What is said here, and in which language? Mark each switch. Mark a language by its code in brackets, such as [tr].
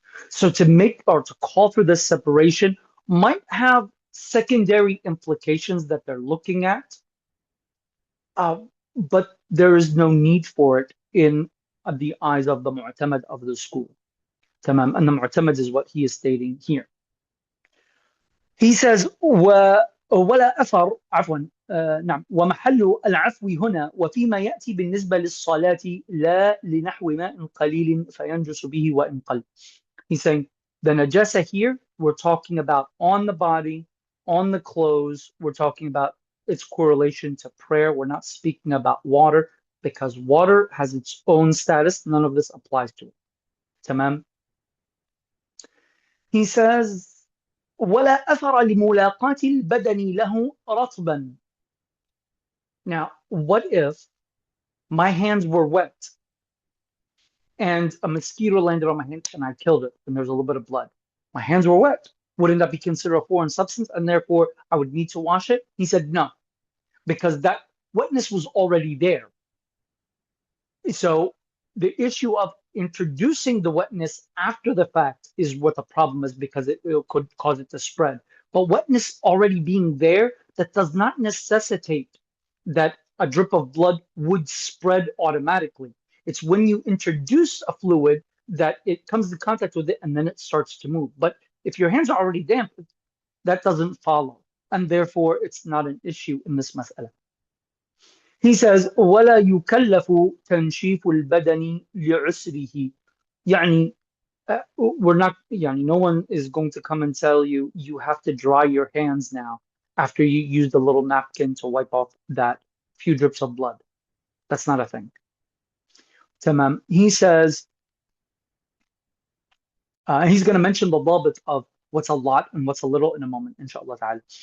[en] So to make or to call for this separation might have secondary implications that they're looking at, uh, but there is no need for it in the eyes of the mu'tamad of the school. Tamam. And the mu'tamad is what he is stating here. [ar] He says, ولا أثر عفوا نعم ومحل العفو هنا وفيما يأتي بالنسبة للصلاة لا لنحو ماء قليل فينجس به وإن قل. [en] He's saying the najasa here, we're talking about on the body, on the clothes. We're talking about its correlation to prayer. We're not speaking about water because water has its own status. None of this applies to it. [ar] Tamam. He says, ولا أثر لملاقاة البدن له رطبا. [en] Now, what if my hands were wet and a mosquito landed on my hand and I killed it and there's a little bit of blood? My hands were wet. Wouldn't that be considered a foreign substance and therefore I would need to wash it? He said no, because that wetness was already there. So the issue of introducing the wetness after the fact is what the problem is, because it could cause it to spread. But wetness already being there, that does not necessitate that a drip of blood would spread automatically. It's when you introduce a fluid that it comes into contact with it and then it starts to move. But if your hands are already damp, that doesn't follow. And therefore, it's not an issue in this mas'ala. [ar] He says, وَلَا يُكَلَّفُ تَنْشِيفُ الْبَدَنِ لِعُسْرِهِ. [en] يعني, we're not, yani, no one is going to come and tell you, you have to dry your hands now after you use the little napkin to wipe off that few drips of blood. That's not a thing. Tamam. He says, he's going to mention the dabit of what's a lot and what's a little in a moment, inshallah ta'ala.